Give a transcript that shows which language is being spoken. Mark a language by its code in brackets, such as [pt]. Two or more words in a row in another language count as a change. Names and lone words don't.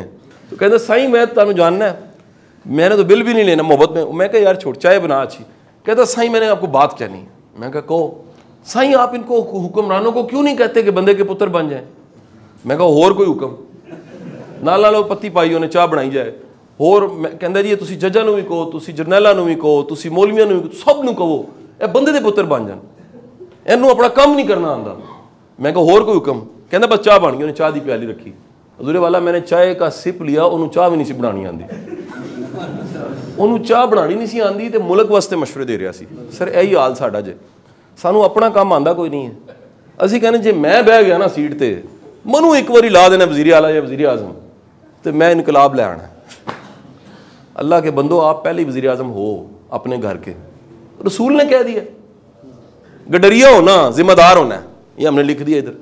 [ur] تو کہتے سائیں میں تمہیں جاننا ہے, میں نے تو بل بھی نہیں لینا محبت میں. میں کہا یار چھوڑ, چائے بنا اچھی. کہتا سائیں میں نے آپ کو بات کہنی ہے. میں کہا کہو. سائیں آپ ان کو حکمرانوں کو کیوں نہیں کہتے کہ بندے کے پتر بن جائیں؟ [pa] میں کہا اور کوئی حکم نال نال پتی پائیوں نے چاہ بنائی جائے. اور کہندا جی تسی ججاں نوں وی کہو, تسی جرنیلاں نوں وی کہو, تسی مولویاں نوں وی, سب نوں کہو اے بندے دے پتر بن جان, اینوں اپنا کام نہیں کرنا آندا. میں کہا اور کوئی حکم؟ کہندا بس چاہ بن گئی. انہیں چاہ دی پیالی رکھی. [ur] حضور والا میں نے چائے کا سپ لیا, [pa] انہوں چاہ بھی نہیں سی بنانی آندی, انہوں چاہ بنانی نہیں سی آندی, تے ملک واسطے مشورے دے رہا سی. سر یہی حال ساڈا جے, سانوں اپنا کام آندا کوئی نہیں ہے. اسی کہنے جے میں بہ گیا نا سیٹ تے, منوں ایک واری لا دینا وزیر اعلیٰ یا وزیر اعظم, تے میں انقلاب لے آنا. [ur] اللہ کے بندو, آپ پہلے وزیر اعظم ہو اپنے گھر کے. رسول نے کہہ دیا گڈریا ہونا ذمہ دار ہونا ہے, یہ ہم نے لکھ دیا ادھر.